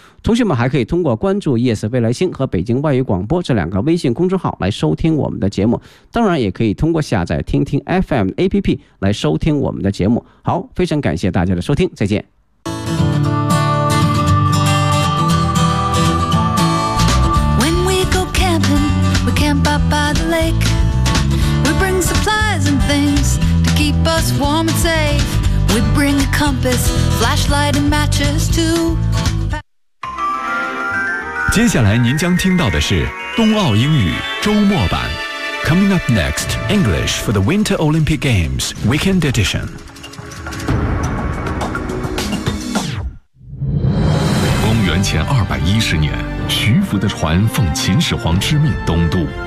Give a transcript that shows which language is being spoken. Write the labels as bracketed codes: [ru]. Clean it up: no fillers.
[zh] 同学们还可以通过关注夜色未来星和北京外语广播这两个微信公众号来收听我们的节目，当然也可以通过下载听听 FM APP 来收听我们的节目。好，非常感谢大家的收听，再见。 [en] When we go camping, we camp up by the lake. We bring supplies and things to keep us warm and safe. We bring a compass, flashlight and matches too. [zh] 接下来您将听到的是冬奥英语周末版。 [en] Coming up next, English for the Winter Olympic Games Weekend Edition. [zh] 公元前210年，徐福的船奉秦始皇之命东渡。